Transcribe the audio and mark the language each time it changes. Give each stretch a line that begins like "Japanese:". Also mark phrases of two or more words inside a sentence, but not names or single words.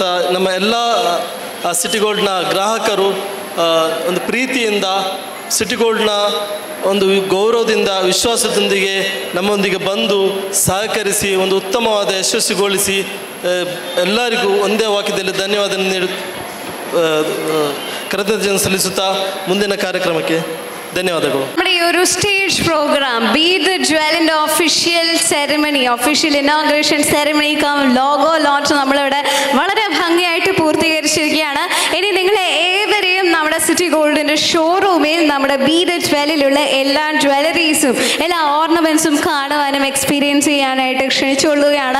Kannada: ನಮ್ಮ ಎಲ್ಲ ಸಿಟಿ ಗೋಲ್ಡ್ನ ಗ್ರಾಹಕರು ಒಂದು ಪ್ರೀತಿಯಿಂದ ಸಿಟಿ ಗೋಲ್ಡ್ನ ಒಂದು ಗೌರವದಿಂದ ವಿಶ್ವಾಸದೊಂದಿಗೆ ನಮ್ಮೊಂದಿಗೆ ಬಂದು ಸಹಕರಿಸಿ ಒಂದು ಉತ್ತಮವಾದ ಯಶಸ್ವಿಗೊಳಿಸಿ ಎಲ್ಲರಿಗೂ ಒಂದೇ ವಾಕ್ಯದಲ್ಲಿ ಧನ್ಯವಾದ ಕೃತಜ್ಞತೆ ಸಲ್ಲಿಸುತ್ತಾ ಮುಂದಿನ ಕಾರ್ಯಕ್ರಮಕ್ಕೆ ಧನ್ಯವಾದಗಳು.
Malayalam: നമ്മുടെ ഈ ഒരു സ്റ്റേജ് പ്രോഗ്രാം ബി ദ ജ്വല്ലിൻ്റെ
English: official inauguration ceremony logo launch
Malayalam: നമ്മളിവിടെ വളരെ ഭംഗിയായിട്ട് പൂർത്തീകരിച്ചിരിക്കുകയാണ്. ഇനി നിങ്ങളെ ഏവരെയും നമ്മുടെ സിറ്റി ഗോൾഡിൻ്റെ ഷോറൂമിൽ നമ്മുടെ ബി ദ ജ്വല്ലിലുള്ള എല്ലാ ജ്വല്ലറീസും എല്ലാ ഓർണമെൻറ്റ്സും കാണുവാനും എക്സ്പീരിയൻസ് ചെയ്യാനായിട്ട് ക്ഷണിച്ചുകൊള്ളുകയാണ്.